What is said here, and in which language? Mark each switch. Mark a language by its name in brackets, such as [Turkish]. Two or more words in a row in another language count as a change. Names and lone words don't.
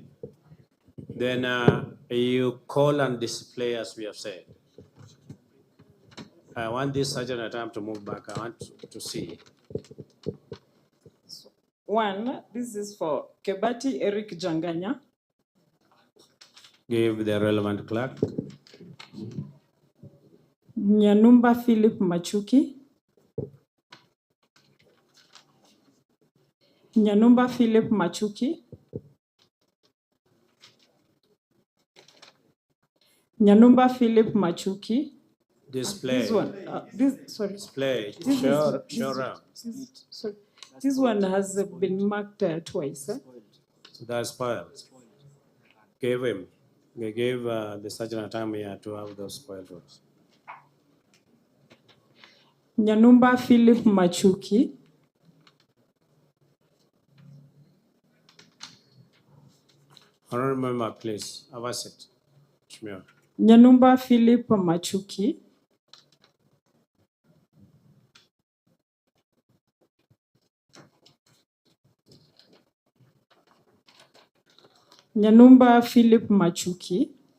[English] Then you call and display as we have said. I want this sergeant at time to move back. I want to see. One, this is for Kebati Eric Janganya. Give the relevant clerk. Nyanumba Philip Machuki. Nyanumba Philip Machuki. Nyanumba Philip Machuki. Display. This one, sorry. Display. Sorry. This one has been marked twice. So that's spoiled. Give him. We gave the sergeant a time here to have those spoiled votes. Nyanumba Philip Machuki. Honorable member, please, have a seat. Nyanumba Philip Machuki. Nyanumba Philip Machuki.